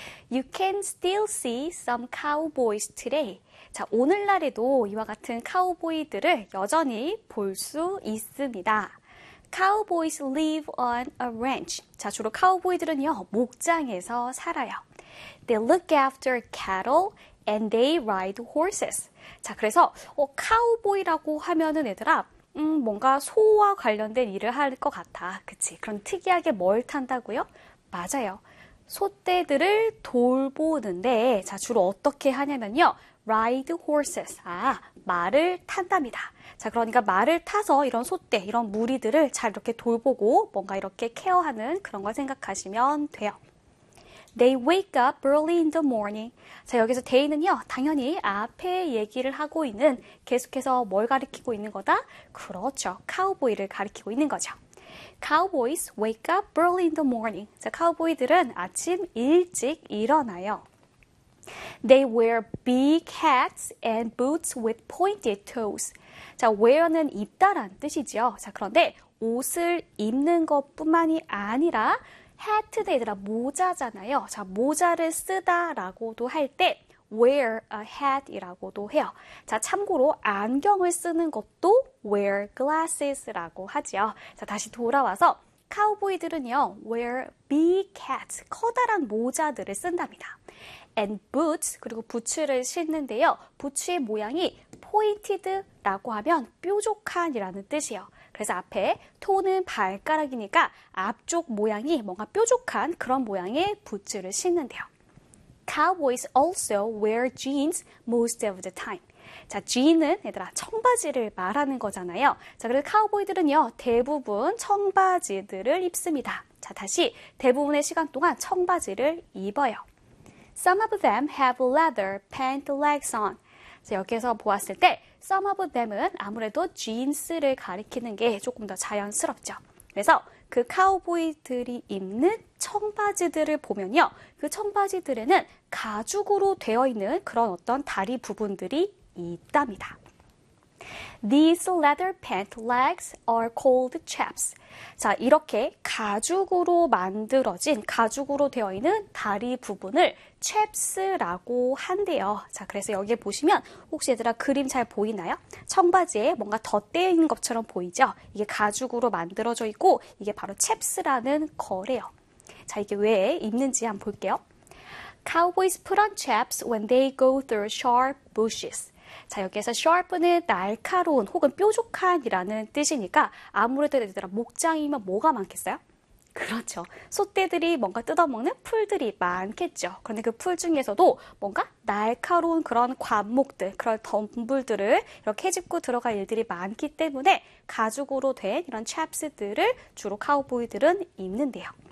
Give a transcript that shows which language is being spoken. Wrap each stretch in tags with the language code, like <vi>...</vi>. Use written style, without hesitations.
<en>You can still see some cowboys today.</en> <ko>자, 오늘날에도 이와 같은 카우보이들을 여전히 볼 수 있습니다.</ko> <en>Cowboys live on a ranch.</en> <ko>자, 주로 카우보이들은요, 목장에서 살아요.</ko> <en>They look after cattle and they ride horses.</en> <ko>자, 그래서 카우보이라고 하면은 얘들아, 뭔가 소와 관련된 일을 할것 같아. 그치? 그럼 특이하게 뭘 탄다고요? 맞아요. 소떼들을 돌보는데, 자, 주로 어떻게 하냐면요.</ko> <en>ride horses.</en> <ko>아, 말을 탄답니다. 자, 그러니까 말을 타서 이런 소떼, 이런 무리들을 잘 이렇게 돌보고 뭔가 이렇게 케어하는 그런 걸 생각하시면 돼요.</ko> <en>They wake up early in the morning.</en> <ko>자, 여기서 they는요, 당연히 앞에 얘기를 하고 있는, 계속해서 뭘 가리키고 있는 거다? 그렇죠. 카우보이를 가리키고 있는 거죠.</ko> <en>Cowboys wake up early in the morning.</en> <ko>자, 카우보이들은 아침 일찍 일어나요.</ko> <en>They wear big hats and boots with pointed toes.</en> <ko>자, wear는 입다란 뜻이죠. 자, 그런데 옷을 입는 것뿐만이 아니라 hat도 얘들아 모자잖아요. 자, 모자를 쓰다라고도 할 때</ko> <en>wear a hat</en> <ko>이라고도 해요. 자, 참고로 안경을 쓰는 것도</ko> <en>wear glasses</en> <ko>라고 하지요. 자, 다시 돌아와서 카우보이들은요,</ko> <en>wear big hats,</en> <ko>커다란 모자들을 쓴답니다.</ko> <en>And boots,</en> <ko>그리고 부츠를 신는데요. 부츠의 모양이 pointed라고 하면 뾰족한이라는 뜻이에요. 그래서 앞에 토는 발가락이니까 앞쪽 모양이 뭔가 뾰족한 그런 모양의 부츠를 신는데요.</ko> <en>Cowboys also wear jeans most of the time.</en> <ko>자, jean은 얘들아 청바지를 말하는 거잖아요. 자, 그래서 카우보이들은요 대부분 청바지들을 입습니다. 자, 다시 대부분의 시간 동안 청바지를 입어요.</ko> <en>Some of them have leather pant legs on.</en> <ko>자, 여기에서 보았을 때 some of them은 아무래도 jeans를 가리키는 게 조금 더 자연스럽죠. 그래서 그 카우보이들이 입는 청바지들을 보면요. 그 청바지들에는 가죽으로 되어 있는 그런 어떤 다리 부분들이 있답니다.</ko> <en>These leather pant legs are called chaps.</en> <ko>자, 이렇게 가죽으로 만들어진, 가죽으로 되어 있는 다리 부분을 chaps라고 한대요. 자, 그래서 여기에 보시면 혹시 얘들아 그림 잘 보이나요? 청바지에 뭔가 덧대어 있는 것처럼 보이죠? 이게 가죽으로 만들어져 있고 이게 바로 chaps라는 거래요. 자, 이게 왜 입는지 한번 볼게요.</ko> <en>Cowboys put on chaps when they go through sharp bushes.</en> <ko>자, 여기에서 sharp는 날카로운 혹은 뾰족한이라는 뜻이니까 아무래도 얘들아 목장이면 뭐가 많겠어요? 그렇죠. 소떼들이 뭔가 뜯어먹는 풀들이 많겠죠. 그런데 그 풀 중에서도 뭔가 날카로운 그런 관목들, 그런 덤불들을 이렇게 헤집고 들어갈 일들이 많기 때문에 가죽으로 된 이런 chaps들을 주로 카우보이들은 입는데요.</ko>